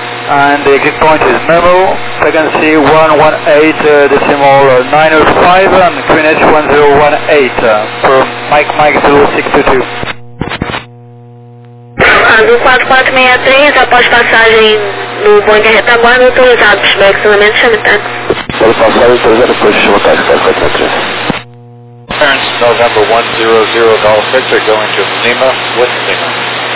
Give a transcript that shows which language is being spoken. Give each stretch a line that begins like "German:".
English: And the exit point is Memo, frequency 118.905 and QNH 1018 for Mike 0622.
Portuguese: Azul 4463, após passagem no Boeing retaguarda, autorizado, pushback, acionamento, chame táxi. Após passagem, autorizado, push, chame táxi, 4463.
English: Clearance November 100 Golf Victor, going to Lima, with Lima.